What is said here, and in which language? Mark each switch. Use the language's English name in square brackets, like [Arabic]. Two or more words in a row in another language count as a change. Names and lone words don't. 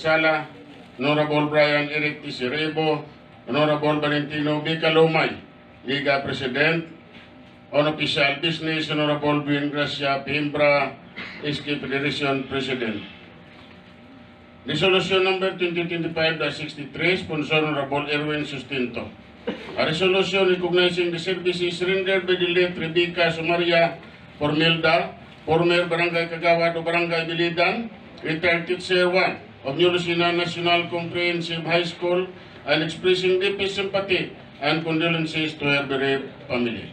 [English] Sala, Honorable Brian Eric T. Sirebo, Honorable Valentino B. Calomay, Liga President, On Official Business, Honorable Buin Gracia Pimbra, SK Federation President. Resolution number 2025-63, sponsor Honorable Erwin Sustento. A resolution recognizing the services rendered by the late Rebecca Sumaria Formilda, former Barangay Kagawad o Barangay Bilidan, retired teacher 1 of New Lucena National Comprehensive High School, and expressing deepest sympathy and condolences to her bereaved family.